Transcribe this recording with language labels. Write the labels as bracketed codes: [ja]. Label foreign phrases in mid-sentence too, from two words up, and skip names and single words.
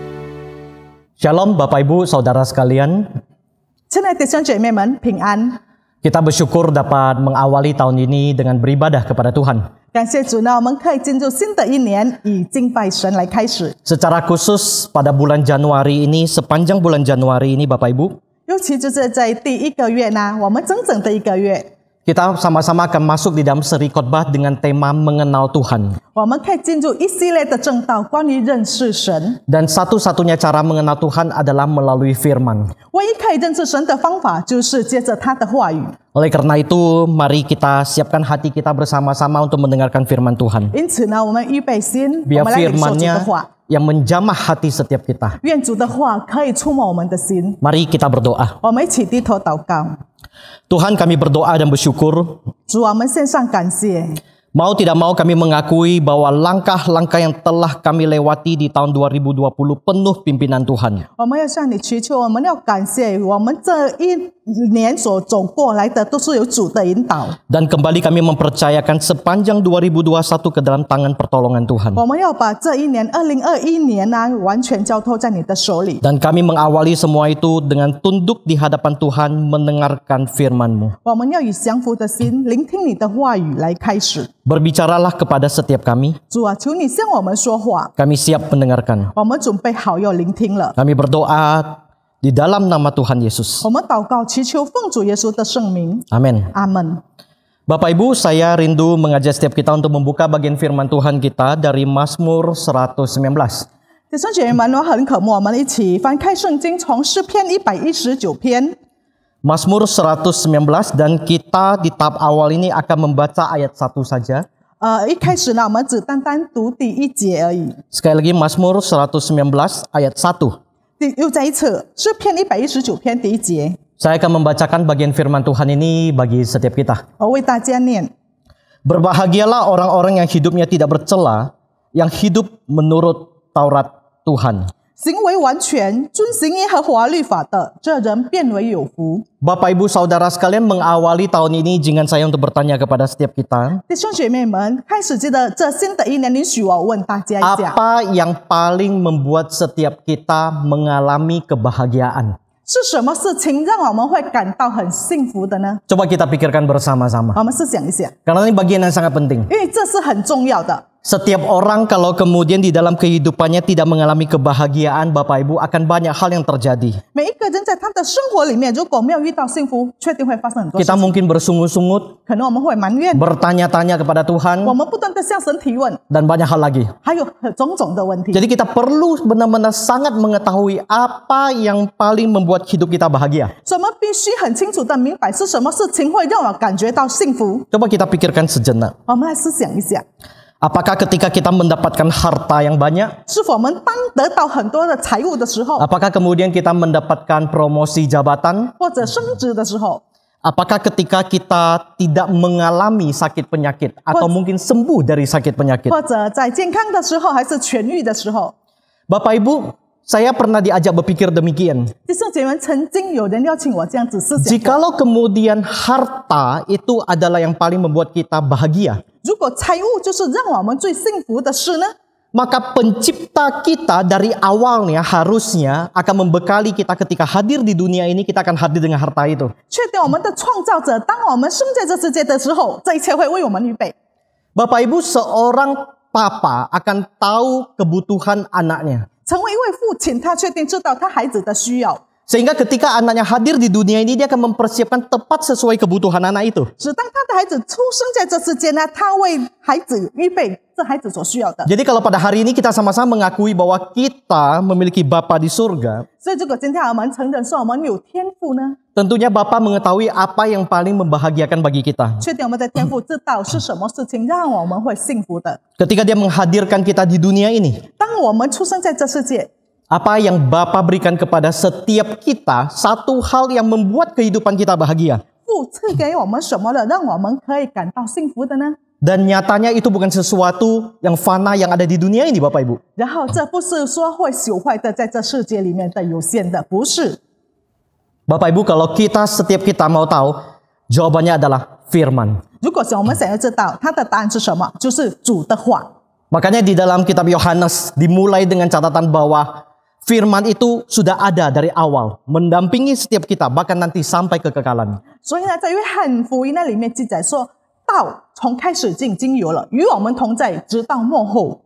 [id] Shalom Bapak Ibu Saudara sekalian. [zh] 亲爱的弟兄姐妹们，平安。 [id] Kita bersyukur dapat mengawali tahun ini dengan beribadah kepada Tuhan. [zh] 感谢主呢，我们可以进入新的一年，以敬拜神来开始。 [id] Secara khusus pada bulan Januari ini, sepanjang bulan Januari ini Bapak Ibu, [zh] 尤其就是在第一个月呢，我们整整的一个月， [id] kita sama-sama akan masuk di dalam seri khotbah dengan tema mengenal Tuhan. [zh] 我们可以进入一系列的正道，关于认识神。 [id] Dan satu-satunya cara mengenal Tuhan adalah melalui firman. [zh] 唯一可以认识神的方法，就是借着他的话语。 [id] Oleh karena itu, mari kita siapkan hati kita bersama-sama untuk mendengarkan firman Tuhan. [zh] 因此呢，我们预备心，我 [id] Biar [zh] 们来领受主的 [id] firman-Nya [zh] 话。 [id] yang menjamah hati setiap kita. [zh] 愿主的话可以触摸我们的心。 [id] Mari kita berdoa. [zh] 我们一起低头祷告。 [id] Tuhan, kami berdoa dan bersyukur. [zh] 主，我们献上感谢。 [id] Mau tidak mau kami mengakui bahwa langkah-langkah yang telah kami lewati di tahun 2020 penuh pimpinan Tuhan. [zh] 我们要向你祈求，我们要感谢我们这一年所走过来的都是有主的引导。 [id] Dan kembali kami mempercayakan sepanjang 2021 ke dalam tangan pertolongan Tuhan. [zh] 我们要把这一年2021年呢，完全交托在你的手里。 [id] Dan kami mengawali semua itu dengan tunduk di hadapan Tuhan mendengarkan firman-Mu. [zh] 我们要以降服的心聆听你的话语来开始。 [id] Berbicaralah kepada setiap kami. [zh] 主啊，求你向我们说话， [id] Kami siap mendengarkan. [zh] 我们准备好要聆听了。 [id] Kami berdoa di dalam nama Tuhan Yesus. [zh] 我们祷告，祈求奉主耶稣的圣名， [id] Amin. [zh] 阿门。 [id] Bapak Ibu, saya rindu mengajak setiap kita untuk membuka bagian firman Tuhan kita dari Mazmur 119. [zh] 弟兄姐妹们，我很渴慕我们一起翻开圣经，从诗篇119篇。 [id] Mazmur 119 dan kita di tahap awal ini akan membaca ayat 1 saja. [zh] 一开始呢，我们只单单读第一节而已。 [id] Sekali lagi Mazmur 119 ayat 1. [zh] 又再一次，诗篇119篇第一节， [id] Saya akan membacakan bagian firman Tuhan ini bagi setiap kita. [zh] 我为大家念。 [id] Berbahagialah orang-orang yang hidupnya tidak bercela, yang hidup menurut Taurat Tuhan. [zh] 行为完全遵行耶和华律法的，这人变为有福。 [id] Bapak Ibu Saudara sekalian, mengawali tahun ini izinkan saya untuk bertanya kepada setiap kita. [zh] 弟兄姐妹们，开始这新的一年，允许我问大家一下， [id] Apa yang paling membuat setiap kita mengalami kebahagiaan? [zh] 是什么事情让我们会感到很幸福的呢？ [id] Coba kita pikirkan bersama-sama. [zh] 我们思想一下， [id] Karena ini bagian yang sangat penting. [zh] 因为这是很重要的。 [id] Setiap orang kalau kemudian di dalam kehidupannya tidak mengalami kebahagiaan, Bapak Ibu, akan banyak hal yang terjadi. [zh] 每一个人在他的生活里面，如果没有遇到幸福，确定会发生很多事 [id] Kita [zh] 情。 [id] mungkin bersungut-sungut, [zh] 可能我们会埋怨， [id] bertanya-tanya kepada [zh] 我 [id] Tuhan, [zh] 们不断的向神提问， [id] dan banyak hal lagi. [zh] 还有种种的问题。 [id] Jadi kita perlu benar-benar sangat mengetahui apa yang paling membuat hidup kita bahagia. [zh] 所以我们必须很清楚的明白是什么事情会让我感觉到幸福。 [id] Coba kita pikirkan sejenak. [zh] 我们来思想一下， [id] Apakah ketika kita mendapatkan harta yang banyak? [zh] 是否我们当得到很多的财物的时候， [id] Apakah kemudian kita mendapatkan promosi jabatan? [zh] 或者升职的时候， [id] Apakah ketika kita tidak mengalami sakit penyakit atau mungkin sembuh dari sakit penyakit? [zh] 或者在健康的时候，还是痊愈的时候， [id] Bapak Ibu, saya pernah diajak berpikir demikian. [zh] 弟兄姐妹们，曾经有人邀请我这样子思想过， [id] Jikalau kemudian harta itu adalah yang paling membuat kita bahagia, [zh] 如果财物就是让我们最幸福的事呢？ [id] maka pencipta kita dari awalnya harusnya akan membekali kita ketika hadir di dunia ini, kita akan hadir dengan harta itu. [zh] 确定我们的创造者，当我们生在这世界的时候，这一切会为我们预备。 [id] Bapak Ibu, seorang papa akan tahu kebutuhan anaknya. [zh] 成为一位父亲，他确定知道他孩子的需要， [id] Sehingga ketika anaknya hadir di dunia ini, dia akan mempersiapkan tepat sesuai kebutuhan anak itu. [zh] 只当他的孩子出生在这世界呢，他为孩子预备这孩子所需要的。 [id] Jadi kalau pada hari ini kita sama-sama mengakui bahwa kita memiliki Bapa di surga, [zh] 所以，如果今天我们承认说我们有天赋呢， [id] tentunya Bapa mengetahui apa yang paling membahagiakan bagi kita. [zh] 确定我们的天赋知道是什么事情让我们会幸福的。 [id] Ketika dia menghadirkan kita di dunia ini, [zh] 当我们出生在这世界， [id] apa yang Bapa berikan kepada setiap kita, satu hal yang membuat kehidupan kita bahagia. [zh] 父赐给我们什么了，让我们可以感到幸福的呢？ [id] Dan nyatanya itu bukan sesuatu yang fana yang ada di dunia ini, Bapak Ibu. [zh] 然后，这不是说会朽坏的，在这世界里面的有限的，不是。 [id] Bapak Ibu, kalau setiap kita mau tahu, jawabannya adalah firman. [zh] 如果我们想要知道它的答案是什么，就是主的话。 [id] Makanya di dalam kitab Yohanes dimulai dengan catatan bahwa Firman itu sudah ada dari awal, mendampingi setiap kita, bahkan nanti sampai kekekalan. [zh] 所以呢，在约翰福音那里面记载说，道从开始就已经有了，与我们同在，直到末后。